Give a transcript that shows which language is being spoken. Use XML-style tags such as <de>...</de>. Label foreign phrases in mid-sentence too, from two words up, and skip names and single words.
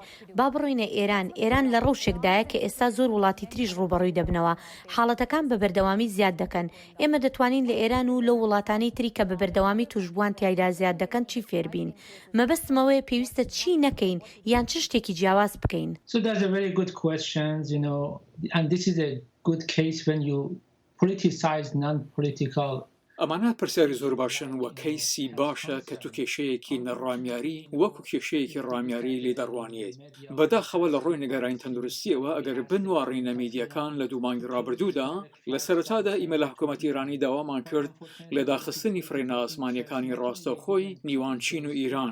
<ckb>با بڕۆینە ئێران لە ڕەوشێکدایە کە ئێستا زۆر وڵاتی تریش ڕوبەڕووی دەبنەوە حاڵەتەکان بە بەردەوامی زیاد دەکەن. ئێمە دەتوانین لە ئێران و لە وڵاتانی تری کە بە بەردەوامی توشبووان تایدا زیاد دەکەن چی فێربین. مەبەستمەوەیە پێویستە چی نەکەین یان چ شتێکی جیاواز بکەین.</ckb> <en>So that's a very good question, you know, and this is a good case when you politicize non-political.</en> <ckb>ئەمانە پرسیاری زۆر باشن وە کەیسی باشە کە تو کێشەیەکی نەڕامیاری وەکو کێشەیەکی ڕامیاری لێ دەڕوانیت. بەداخەوە لە ڕۆی نگەرانی تەندروستیەوە ئەگەر بنوارڕینە میدیەکان لە دوو مانگی ڕابردوودا لە سەرەتادا ئیمە لە حکوومەتی ئیرانی داوامان کرد لە داخستنی فرێنە ئاسمانیەکانی ڕاستەوخۆی نیوان چین و ئیران.</ckb>